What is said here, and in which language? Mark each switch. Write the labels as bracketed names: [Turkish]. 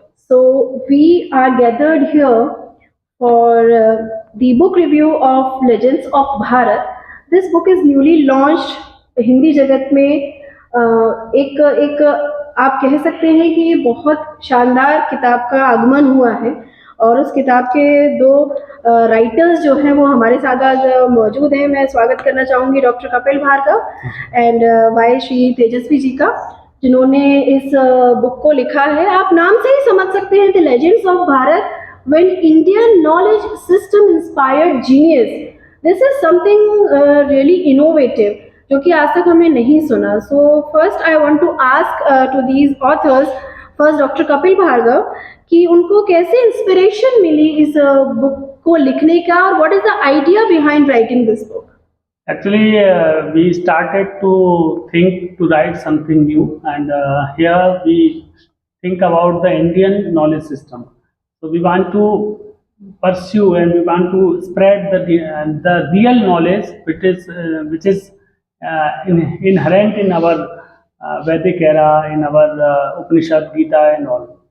[English] So, we are gathered here for the book review of Legends of Bharat. This book is newly launched [Hindi] Hindi जगत में एक एक आप कह सकते हैं कि ये बहुत शानदार किताब का आगमन हुआ है और उस किताब के दो राइटर्स जो हैं वो हमारे साथ आज मौजूद हैं। मैं स्वागत करना चाहूँगी doctor Kapil Bhargava and Y Shri Tejashwi ji का, जिन्होंने इस बुक को लिखा है। आप नाम से ही समझ सकते हैं, [English] The legends of Bharat when Indian knowledge system inspired genius. This is something really innovative [Hindi] जो कि आज तक हमने नहीं सुना। [English] so first I want to ask to these authors, first doctor Kapil Bhargav, [Hindi] कि उनको कैसे इंस्पिरेशन मिली इस बुक को लिखने का [English] और what is the idea behind writing this book? Actually, we started to think to write something new, and here we think about the Indian knowledge system. So we want to pursue and we want to spread the real knowledge, which is inherent in our Vedic era, in our Upanishad, Gita, and all.